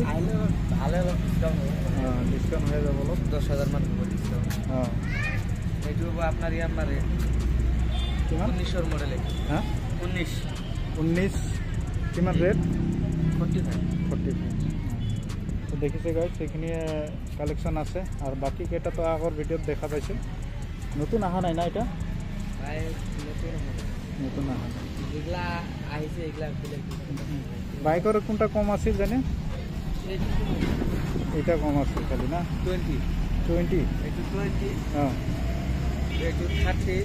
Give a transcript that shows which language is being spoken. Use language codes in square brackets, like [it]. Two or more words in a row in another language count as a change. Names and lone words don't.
[as] ভালো ডিসকাউন্ট হবে। ডিসকাউন্ট হয়ে যাবে অলপ, 10,000 মান হবে ডিসকাউন্ট। এইটো হব আপনার ইয়ামারে 19 মডেল। হ্যাঁ 19 কিমান রেট? 45। তো দেখিছে গাইজ, সেইখিনি কালেকশন আছে। আর বাকি কেইটা তো আগর ভিডিওত দেখা পাইছে। নতুন আহা নাই না এটা? নতুন আহা নাই। এগুলা আহিছে, এগুলা বাইকের কোনটা কম আছে জানে? এটা কম আছে খালি না? 20 এইটো 20। হ্যাঁ এইটো 30